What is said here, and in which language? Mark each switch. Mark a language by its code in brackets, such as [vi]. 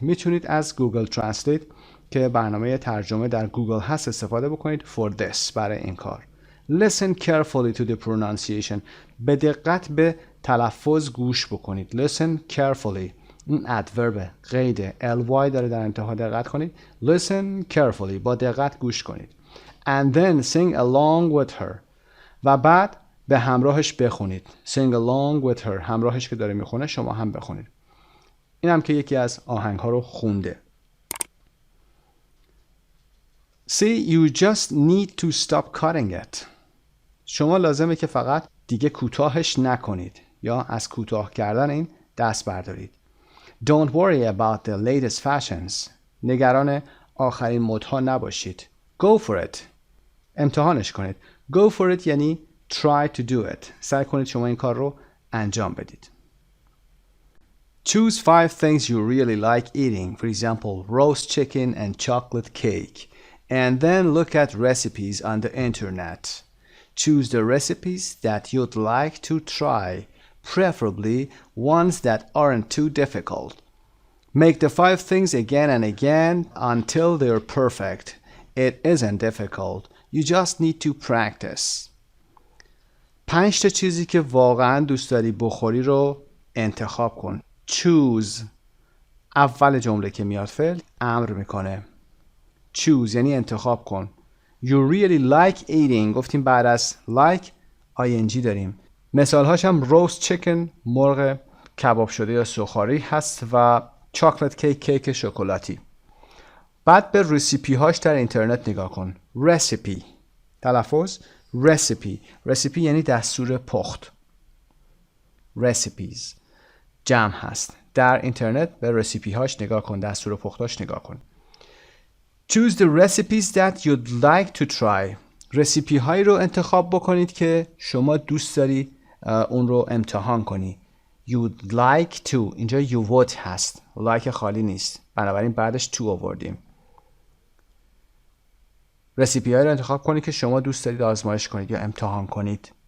[fa] میتونید از Google Translate که برنامه ترجمه در گوگل هست استفاده بکنید [en] for this، [fa] برای این کار. [en] Listen carefully to the pronunciation. [fa] به دقت به تلفظ گوش بکنید. [en] Listen carefully. [fa] این ادورب قیده ly داره در انتها، دقت کنید. [en] Listen carefully. [fa] با دقت گوش کنید. [en] And then sing along with her. [fa] و بعد به همراهش بخونید. [en] Sing along with her. [fa] همراهش که داره میخونه شما هم بخونید. این هم که یکی از آهنگ ها رو خونده. [en] See, you just need to stop cutting it. [fa] شما لازمه که فقط دیگه کوتاهش نکنید یا از کوتاه کردن این دست بردارید. [en] Don't worry about the latest fashions. [fa] نگران آخرین مدها نباشید. [en] Go for it. [fa] امتحانش کنید. [en] Go for it یعنی try to do it. [fa] سعی کنید شما این کار رو انجام بدید. [en] Choose 5 things you really like eating. For example, roast chicken and chocolate cake. And then look at recipes on the internet. Choose the recipes that you'd like to try, preferably ones that aren't too difficult. Make the 5 things again and again until they're perfect. It isn't difficult. You just need to practice. [fa] 5 تا چیزی که واقعا دوست داری بخوری رو انتخاب کن. [en] Choose. [fa] اول جمله که میاد فعل امر میکنه. Choose یعنی انتخاب کن. [en] You really like eating. [fa] گفتیم بعد از like ing داریم. مثال هاش هم [en] roast chicken [fa] مرغ کباب شده یا سوخاری هست و [en] chocolate cake [fa] کیک شکلاتی. بعد به رسیپی هاش در اینترنت نگاه کن. recipe تلفظ recipe یعنی دستور پخت. recipes جمع هست. در اینترنت به رسیپی هاش نگاه کن. دستور پختاش نگاه کن. [en] Choose the recipes that you'd like to try. [fa] رسیپی هایی رو انتخاب بکنید که شما دوست داری اون رو امتحان کنی. [en] You'd like to. اینجا you would هست. like [fa] خالی نیست. بنابراین بعدش to آوردیم. رسیپی هایی رو انتخاب کنید که شما دوست دارید آزمایش کنید یا امتحان کنید.